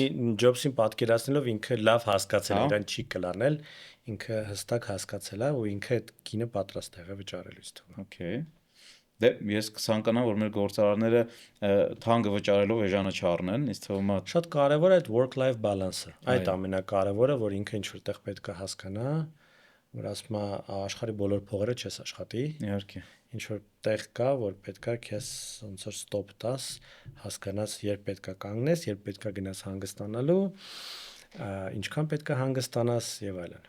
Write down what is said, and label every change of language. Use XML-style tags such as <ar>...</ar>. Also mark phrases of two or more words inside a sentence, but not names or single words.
<hy>Ջոբսին պատկերացնելով ինքը լավ հասկացել է, Հա։ իրան չի կլանել, ինքը հստակ հասկացել է ու ինքը այդ գինը պատրաստ է վճարելու իստում։ Okay։ Դե ես կցանկանամ, որ մեր գործարարները թանկը վճարելով էժանը չառնեն, ինձ թվում է Շատ կարևոր է այդ</hy> <en>work-life balance-</en> <hy>ը։ Այդ Այո։ ամենակարևորը, որ ինքը ինչ որտեղ պետք է հասկանա, որ ասում է աշխարհի բոլոր փողերը չես աշխատի, իհարկե։ ինչ որ տեղ կա, որ պետքա քեզ ոնց որ stop տաս, հասկանաս երբ պետքա կանգնես, երբ պետքա գնաս հանգստանալու, ինչքան պետքա հանգստանաս եւ այլն։</hy>